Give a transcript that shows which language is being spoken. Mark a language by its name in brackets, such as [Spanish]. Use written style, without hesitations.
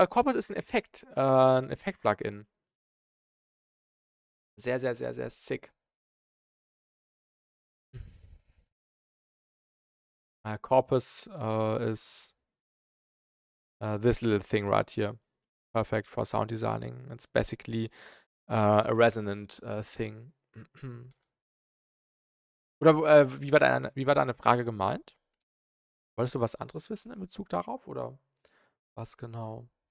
[German] Corpus ist ein Effekt-Plugin. Sehr, sehr, sehr, sehr sick. [English] Corpus is this little thing right here. Perfect for sound designing. It's basically a resonant thing. [German] Oder wie war deine Frage gemeint? Wolltest du was anderes wissen in Bezug darauf oder was genau?